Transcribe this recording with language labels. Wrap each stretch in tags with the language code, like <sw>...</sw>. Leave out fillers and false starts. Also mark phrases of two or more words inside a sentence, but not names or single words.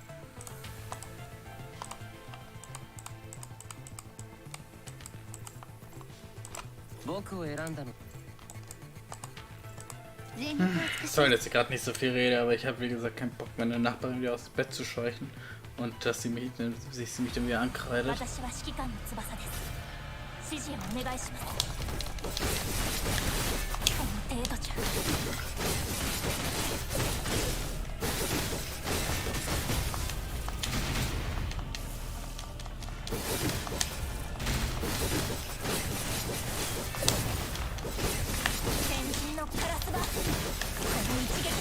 <ja>僕を選んだの。</ja> <de>Sorry, dass ich gerade nicht so viel rede, aber ich habe wie gesagt keinen Bock, meine Nachbarin wieder aus dem Bett zu scheuchen und dass sie mich dann wieder ankreidet.</de> <ja>私は指揮官の翼です。指示をお願いします。この程度じゃ。先人のカラスバ、この一撃で。</ja>